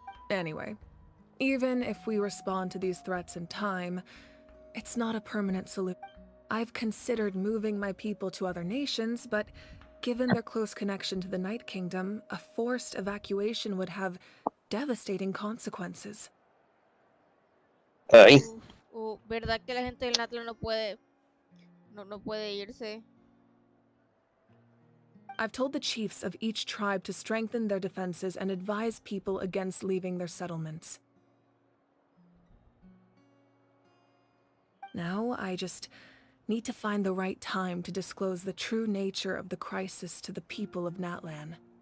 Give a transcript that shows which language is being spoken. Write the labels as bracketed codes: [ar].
[en] Anyway, even if we respond to these threats in time, it's not a permanent solution. I've considered moving my people to other nations, but given their close connection to the Night Kingdom, a forced evacuation would have devastating consequences. Ay. [es] ¿Verdad que la gente del Natlan no puede irse? [en] I've told the chiefs of each tribe to strengthen their defenses and advise people against leaving their settlements. Now, I just need to find the right time to disclose the true nature of the crisis to the people of Natlan.